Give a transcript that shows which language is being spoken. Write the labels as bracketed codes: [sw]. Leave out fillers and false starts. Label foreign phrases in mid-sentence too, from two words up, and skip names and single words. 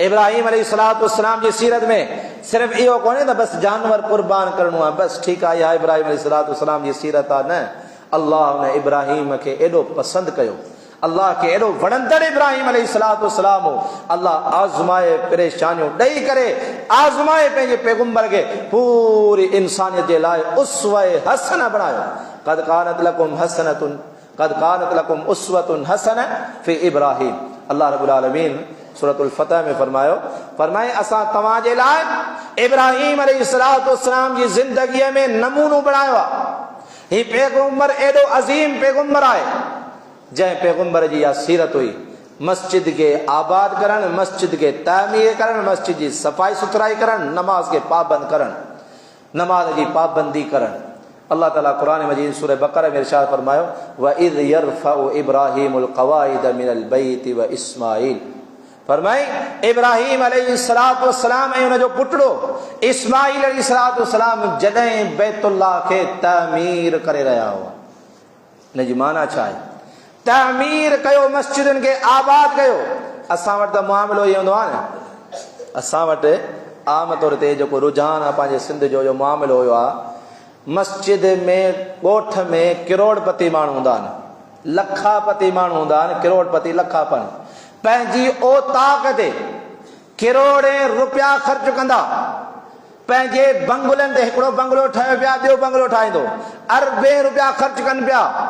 [sd] इब्राहिम [ar] عليه الصلاة والسلام [sd] जी सीरत में सिर्फ़ु इहो कोन्हे त बसि जानवर कुर्बान करणो आहे, बसि ठीकु आहे, इहा इब्राहिम [ar] عليه الصلاة والسلام [sd] जी सीरत आहे। न, अल्लाह हुन इब्राहिम खे एॾो पसंदि कयो, अल्लाह खे एॾो वणंदड़ इब्राहिम [ar] عليه الصلاة والسلام [sd] हो, अल्लाह आज़माए परेशानियूं ॾेई करे आज़माए पंहिंजे पैगंबर खे पूरी इंसानियत जे लाइ उसवे हसन बणायो। [ar] قد كانت لكم أسوة حسنة في إبراهيم. الله رب العالمين سورة الفتح [sd] में फरमाए असां तव्हांजे लाइ इब्राहिम [ar] عليه الصلاة والسلام [sd] जी ज़िंदगीअ में नमूनो बणायो आहे। हीउ पैगंबर एॾो अज़ीम पैगंबर आहे जंहिं पैगंबर जी इहा सीरत हुई, मस्जिद के आबाद करण, मस्जिद के तामीर करण, मस्जिद की सफ़ाई सुथराई करण, नमाज के पाबंद करण, नमाज की पाबंदी करण। अल्लाह ताला कुरान मजीद सूरह बकरा में इरशाद फरमायो [ar] وإذ يرفع إبراهيم القواعد من البيت وإسماعيل. [sd] फरमाई इब्राहीम [ar] عليه الصلاة والسلام [sd] ऐं उनजो पुटड़ो इस्माईल [ar] عليه الصلاة والسلام [sd] जॾहिं बैतुल्लाह खे तामीर करे रहिया हुआ। इन जी माना छा आहे? तामीर कयो, मस्जिदुनि खे आबाद कयो। असां वटि त मामिलो इहो हूंदो आहे न, असां वटि आम तौर ते जेको रुझान आहे पंहिंजे सिंध जो मामिलो हुयो आहे, मस्जिद में ॻोठ में करोड़पति माण्हू हूंदा आहिनि, लखापति माण्हू हूंदा आहिनि, करोड़पति लखापति पंहिंजी औताक ते करोड़े रुपया ख़र्च कंदा, पंहिंजे बंगलनि ते हिकिड़ो बंगलो ठाहियो पिया, ॿियो बंगलो ठाहींदो, अरबे रुपया ख़र्च कनि पिया।